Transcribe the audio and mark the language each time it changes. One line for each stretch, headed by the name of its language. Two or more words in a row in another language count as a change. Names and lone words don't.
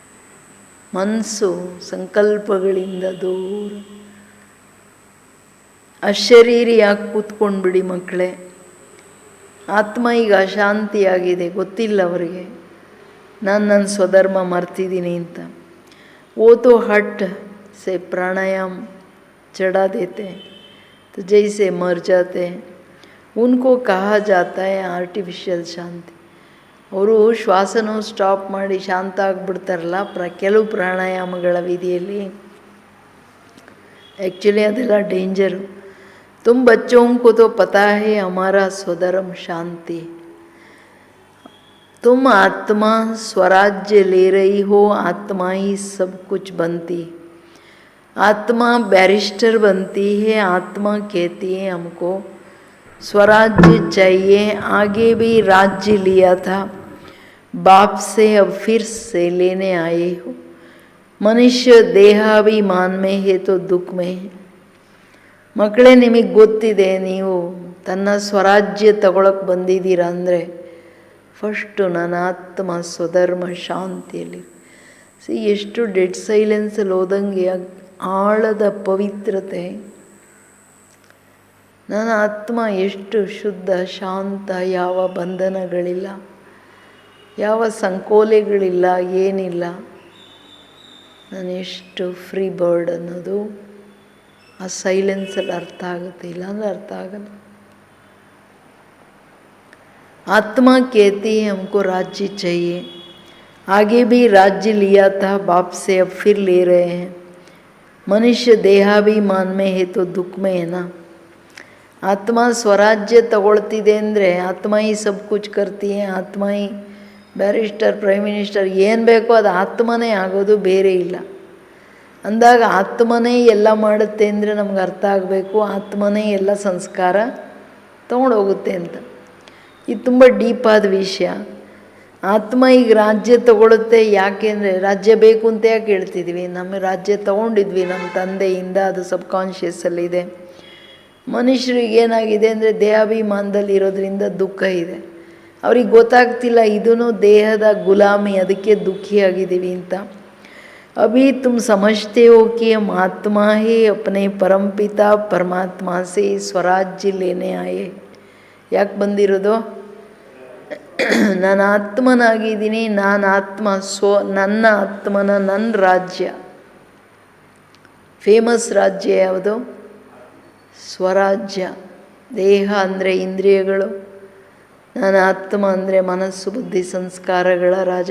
Kannada: ಮನಸ್ಸು ಸಂಕಲ್ಪಗಳಿಂದ ದೂರ. ಅಶರೀರಿಯಾಗಿ ಕೂತ್ಕೊಂಡ್ಬಿಡಿ ಮಕ್ಕಳೇ. ಆತ್ಮ ಈಗ ಅಶಾಂತಿಯಾಗಿದೆ, ಗೊತ್ತಿಲ್ಲ ಅವರಿಗೆ ನಾನು ನನ್ನ ಸ್ವಧರ್ಮ ಮರ್ತಿದ್ದೀನಿ ಅಂತ.
Hindi: वो तो हट से प्राणायाम चढ़ा देते हैं तो जैसे मर जाते हैं, उनको कहा जाता है आर्टिफिशियल ಶಾಂತಿ.
Kannada: ಅವರು ಶ್ವಾಸನೂ ಸ್ಟಾಪ್ ಮಾಡಿ ಶಾಂತ ಆಗಿಬಿಡ್ತಾರಲ್ಲ ಕೆಲವು ಪ್ರಾಣಾಯಾಮಗಳ ವಿಧಿಯಲ್ಲಿ. एक्चुअली ಅದೆಲ್ಲ डेंजर.
Hindi: तुम बच्चों को तो पता है हमारा स्वधर्म शांति. तुम आत्मा स्वराज्य ले रही हो, आत्मा ही सब कुछ बनती. आत्मा बैरिस्टर बनती है. आत्मा कहती है हमको स्वराज्य चाहिए. आगे भी राज्य लिया था बाप से, अब फिर से लेने आए हो. मनुष्य देहाभिमान में है तो दुख में है.
Kannada: ಮಕ್ಕಳೇ, ನಿಮಗೆ ಗೊತ್ತಿದೆ ನೀವು ತನ್ನ ಸ್ವರಾಜ್ಯ ತಗೊಳಕ್ಕೆ ಬಂದಿದ್ದೀರಾ ಅಂದರೆ ಫಸ್ಟು ನನ್ನ ಆತ್ಮ ಸ್ವಧರ್ಮ ಶಾಂತಿಯಲ್ಲಿ. ಎಷ್ಟು
English: dead silenceಲ್ಲಿ
Kannada: ಹೋದಂಗೆ ಆಳದ ಪವಿತ್ರತೆ. ನನ್ನ ಆತ್ಮ ಎಷ್ಟು ಶುದ್ಧ ಶಾಂತ, ಯಾವ ಬಂಧನಗಳಿಲ್ಲ, ಯಾವ ಸಂಕೋಲೆಗಳಿಲ್ಲ, ಏನಿಲ್ಲ. ನಾನು ಎಷ್ಟು
English: free bird
Kannada: ಅನ್ನೋದು ಆ ಸೈಲೆನ್ಸಲ್ಲಿ ಅರ್ಥ ಆಗುತ್ತೆ, ಇಲ್ಲಾಂದ್ರೆ ಅರ್ಥ ಆಗಲ್ಲ.
Hindi: आत्मा कहती है हमको राज्य चाहिए. आगे भी राज्य लिया था बाप से, अब फिर ले रहे हैं. मनुष्य देहाभिमान में है तो दुख में है ना.
Kannada: ಆತ್ಮ ಸ್ವರಾಜ್ಯ ತಗೊಳ್ತಿದೆ ಅಂದರೆ ಆತ್ಮ ಈ
Hindi: सब कुछ करती है,
Kannada: ಆತ್ಮ ಈ ಬ್ಯಾರಿಸ್ಟರ್,
English: prime minister,
Kannada: ಏನು ಬೇಕೋ ಅದು ಆತ್ಮನೇ ಆಗೋದು, ಬೇರೆ ಇಲ್ಲ. ಅಂದಾಗ ಆತ್ಮನೇ ಎಲ್ಲ ಮಾಡುತ್ತೆ ಅಂದರೆ ನಮ್ಗೆ ಅರ್ಥ ಆಗಬೇಕು ಆತ್ಮನೇ ಎಲ್ಲ ಸಂಸ್ಕಾರ ತೊಗೊಂಡೋಗುತ್ತೆ ಅಂತ. ಇದು ತುಂಬ ಡೀಪಾದ ವಿಷಯ. ಆತ್ಮ ಈಗ ರಾಜ್ಯ ತಗೊಳುತ್ತೆ. ಯಾಕೆಂದರೆ ರಾಜ್ಯ ಬೇಕು ಅಂತ ಯಾಕೆ ಹೇಳ್ತಿದ್ವಿ? ನಮ್ಮ ರಾಜ್ಯ ತೊಗೊಂಡಿದ್ವಿ ನಮ್ಮ ತಂದೆಯಿಂದ, ಅದು ಸಬ್ಕಾನ್ಷಿಯಸ್ಸಲ್ಲಿದೆ. ಮನುಷ್ಯರಿಗೆ ಏನಾಗಿದೆ ಅಂದರೆ ದೇಹಾಭಿಮಾನದಲ್ಲಿ ಇರೋದ್ರಿಂದ ದುಃಖ ಇದೆ. ಅವ್ರಿಗೆ ಗೊತ್ತಾಗ್ತಿಲ್ಲ ಇದೂ ದೇಹದ ಗುಲಾಮಿ, ಅದಕ್ಕೆ ದುಃಖಿಯಾಗಿದ್ದೀವಿ ಅಂತ.
Hindi: अभी तुम समझते हो कि हम आत्मा ही अपने परमपिता परमात्मा से स्वराज्य लेने आए.
Kannada: ಯಾಕೆ ಬಂದಿರೋದು? ನಾನು ಆತ್ಮನಾಗಿದ್ದೀನಿ, ನಾನು ಆತ್ಮ, ನನ್ನ ಆತ್ಮನ ನನ್ನ ರಾಜ್ಯ. ಫೇಮಸ್ ರಾಜ್ಯ ಯಾವುದು? ಸ್ವರಾಜ್ಯ. ದೇಹ ಅಂದರೆ ಇಂದ್ರಿಯಗಳು, ನನ್ನ ಆತ್ಮ ಅಂದರೆ ಮನಸ್ಸು ಬುದ್ಧಿ ಸಂಸ್ಕಾರಗಳ ರಾಜ.